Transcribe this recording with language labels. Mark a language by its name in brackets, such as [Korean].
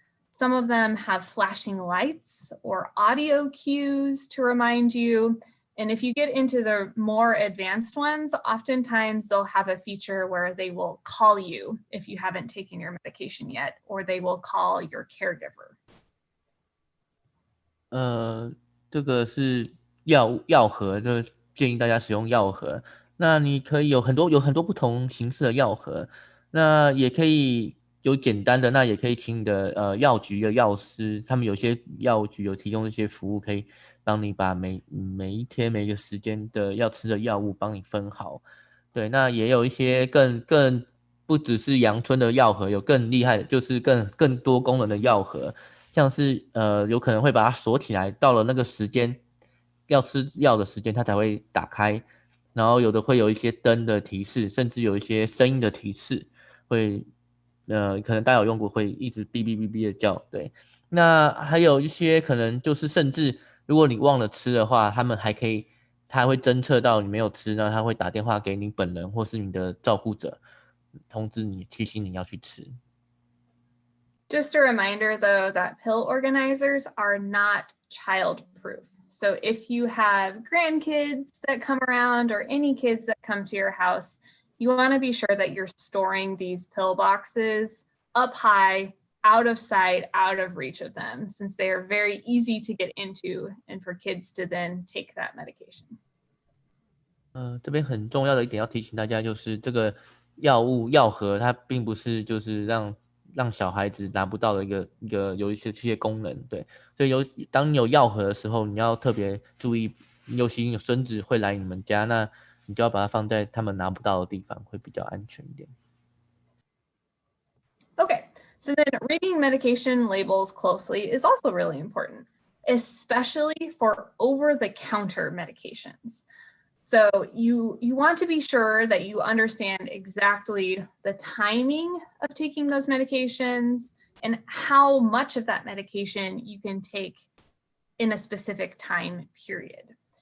[English] Some of them have flashing lights or audio cues to remind you. And if you get into the more advanced ones, oftentimes they'll have a feature where they will call you if you haven't taken your medication yet, or they will call your caregiver. [Chinese] 这个是药盒，就建议大家使用药盒。那你可以有很多不同形式的药盒，那也可以有简单的，那也可以请你的药局的药师，他们有些药局有提供这些服务，可以帮你把每一天每个时间的要吃的药物帮你分好。对，那也有一些更不只是阳春的药盒，有更厉害的，就是更多功能的药盒。像是有可能会把它锁起来，到了那个时间要吃药的时间，它才会打开。然后有的会有一些灯的提示，甚至有一些声音的提示，会可能大家有用过，会一直哔哔哔哔的叫。对，那还有一些可能就是甚至如果你忘了吃的话，它会侦测到你没有吃，然后它会打电话给你本人或是你的照顾者，通知你提醒你要去吃。 [English] Just a reminder, though, that pill organizers are not child-proof. So if you have grandkids that come around or any kids that come to your house, you want to be sure that you're storing these pill boxes up high, out of sight, out of reach of them, since they are very easy to get into and for kids to then take that medication. [Chinese] 这边很重要的一点要提醒大家，就是这个药盒，它并不是就是让小孩子拿不到的一个有一些功能，对，所以当你有药盒的时候，你要特别注意，尤其你有孙子会来你们家，那你就要把它放在他们拿不到的地方，会比较安全一点。 [English] Okay, so then reading medication labels closely is also really important, especially for over-the-counter medications. So you want to be sure that you understand exactly the timing of taking those medications and how much of that medication you can take in a specific time period.